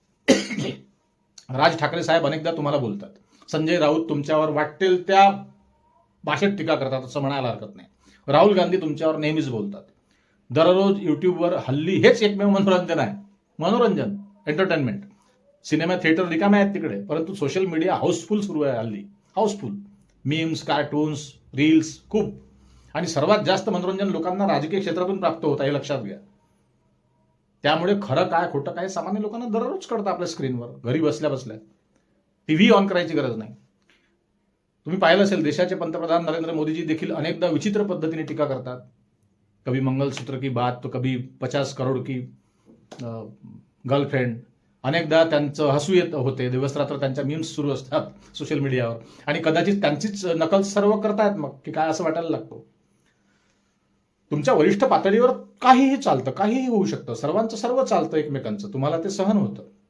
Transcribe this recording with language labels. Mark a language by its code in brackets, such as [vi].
[mr] राज ठाकरे साहेब अनेकदा तुम्हाला बोलतात. संजय राऊत तुमच्यावर वाटेल त्या भाषेत टीका करतात, असं म्हणायला हरकत नाही. राहुल गांधी तुमच्यावर नेहमीच बोलतात. दररोज युट्यूबवर हल्ली हेच एकमेव मनोरंजन आहे. मनोरंजन, एंटरटेनमेंट. सिनेमा थिएटर रिकामे आहेत तिकडे, परंतु सोशल मीडिया हाऊसफुल सुरू आहे हल्ली. हाऊसफुल. मीम्स, कार्टून्स, रील्स खूप. आणि सर्वात जास्त मनोरंजन लोकांना राजकीय क्षेत्रातून प्राप्त होत आहे, हे लक्षात घ्या. त्यामुळे खरं काय खोटं काय सामान्य लोकांना दररोज कळतं आपल्या स्क्रीनवर, घरी बसल्या बसल्या. टीव्ही ऑन करायची गरज नाही. तुम्ही पाहिलं असेल देशाचे पंतप्रधान नरेंद्र मोदीजी देखील अनेकदा विचित्र पद्धतीने टीका करतात. [hi] कभी मंगलसूत्र की बात तो कभी 50 करोड की गर्लफ्रेंड. [mr] अनेकदा त्यांचं हसू येत होते. दिवसरात्र त्यांच्या मीम्स सुरू असतात सोशल मीडियावर. आणि कदाचित त्यांचीच नकल सर्व करतायत मग की काय असं वाटायला लागतं. तुमच्या वरिष्ठ पातळीवर काहीही चालतं, काहीही होऊ शकतं. सर्वांचं सर्व चालतं एकमेकांचं. तुम्हाला ते सहन होतं.